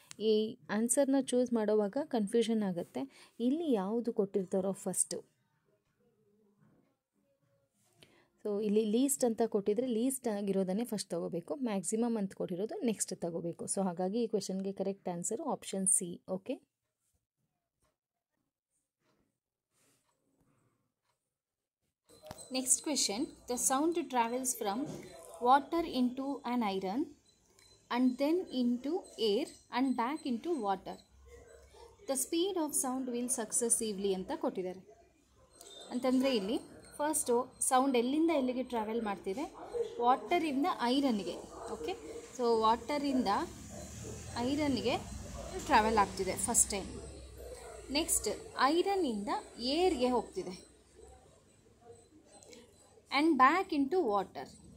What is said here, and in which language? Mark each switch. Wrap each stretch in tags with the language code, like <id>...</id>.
<kn>ಈ ಆನ್ಸರ್ನ ಚೂಸ್ ಮಾಡೋವಾಗ ಕನ್ಫ್ಯೂಷನ್ ಆಗುತ್ತೆ, ಇಲ್ಲಿ ಯಾವುದು ಕೊಟ್ಟಿರ್ತಾರೋ ಫಸ್ಟು. ಸೊ ಇಲ್ಲಿ ಲೀಸ್ಟ್ ಅಂತ ಕೊಟ್ಟಿದ್ರೆ ಲೀಸ್ಟ್ ಆಗಿರೋದನ್ನೇ ಫಸ್ಟ್ ತಗೋಬೇಕು, ಮ್ಯಾಕ್ಸಿಮಮ್ ಅಂತ ಕೊಟ್ಟಿರೋದು ನೆಕ್ಸ್ಟ್ ತಗೋಬೇಕು. ಸೊ ಹಾಗಾಗಿ ಈ ಕ್ವೆಶನ್ಗೆ correct answer option C.</kn> <en>Okay, next question. The sound travels from water into an iron and then into air and back into water. The speed of sound will successively</en> <kn>ಅಂತ ಕೊಟ್ಟಿದ್ದಾರೆ. ಅಂತಂದರೆ ಇಲ್ಲಿ first sound ಎಲ್ಲಿಂದ ಎಲ್ಲಿಗೆ travel ಮಾಡ್ತಿದೆ, ವಾಟರಿಂದ ಐರನ್ಗೆ. Okay, so ವಾಟರಿಂದ ಐರನ್ಗೆ travel ಆಗ್ತಿದೆ first time. Next ಐರನ್ನಿಂದ ಏರ್ಗೆ ಹೋಗ್ತಿದೆ</kn> <en>And back into water.</en>